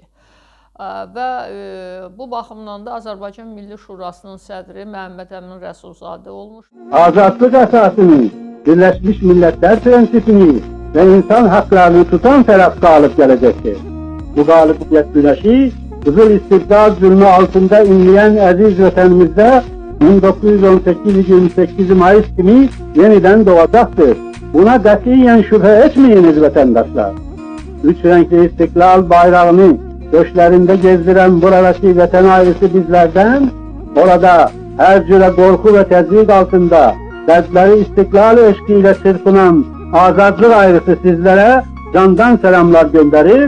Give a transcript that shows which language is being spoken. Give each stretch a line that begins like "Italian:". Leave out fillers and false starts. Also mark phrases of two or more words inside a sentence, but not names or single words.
Azerbaijani: Və bu baxımdan da Azərbaycan Milli Şurasının sədri Məhəmməd Əmin Rəsulzadə olmuş. Azadlıq əsasını, Birləşmiş Millətlər prensipini və insan haqlarını tutan tərəf qalib gələcəkdir. Bu qalibiyyət güneşi qızıl istiqlal zülmü altında inleyen əziz vətənimizdə 1918-28 Mayıs kimi
Turkish: yeniden doğacaktır. Buna katiyen şüphe etmeyiniz vatandaşlar. Üç renkli istiklal bayrağını göçlerinde gezdiren buradaki vatan ailesi bizlerden, orada her cüre korku ve tezvik altında dertleri istiklal eşkiyle çırpınan azadlık ailesi sizlere candan selamlar gönderir.